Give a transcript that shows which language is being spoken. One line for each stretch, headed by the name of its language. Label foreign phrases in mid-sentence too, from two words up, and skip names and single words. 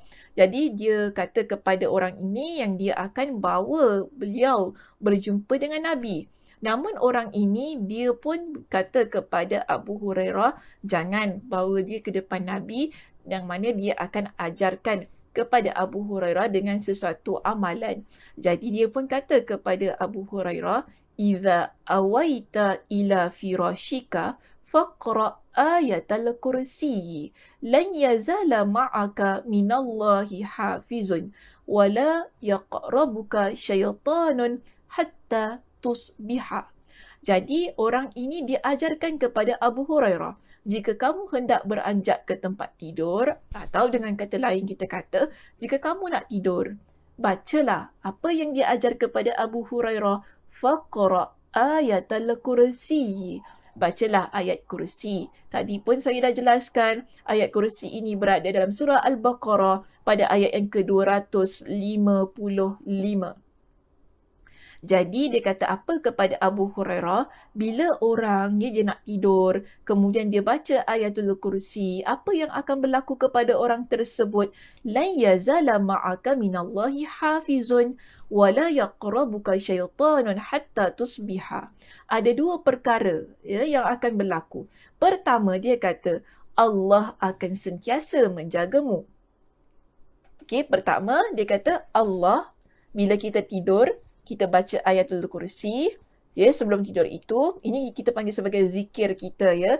Malay: Jadi dia kata kepada orang ini yang dia akan bawa beliau berjumpa dengan Nabi. Namun orang ini dia pun kata kepada Abu Hurairah jangan bawa dia ke depan Nabi, yang mana dia akan ajarkan kepada Abu Hurairah dengan sesuatu amalan. Jadi dia pun kata kepada Abu Hurairah,
Arabic: "إذا أويت إلى فراشك فاقرأ آية الكرسي لن يزال معك من الله حافظ ولا يقربك شيطان حتى تصبح."
Malay: Jadi orang ini diajarkan kepada Abu Hurairah, jika kamu hendak beranjak ke tempat tidur, atau dengan kata lain kita kata, jika kamu nak tidur, bacalah apa yang diajar kepada Abu Hurairah,
Arabic: فاقرأ آية الكرسي.
Malay: Bacalah ayat kursi. Tadi pun saya dah jelaskan, ayat kursi ini berada dalam surah Al-Baqarah pada ayat yang ke-255. Jadi dia kata apa kepada Abu Hurairah, bila orang dia nak tidur, kemudian dia baca ayatul kursi, apa yang akan berlaku kepada orang tersebut?
Arabic: لا يزال معك من الله حافظ ولا يقربك شيطان حتى تصبح.
Malay: Ada 2 perkara ya, yang akan berlaku. Pertama, dia kata Allah akan sentiasa menjagamu. Okey, pertama dia kata Allah, bila kita tidur, kita baca ayatul kursi, ya, sebelum tidur itu, ini kita panggil sebagai zikir kita, ya.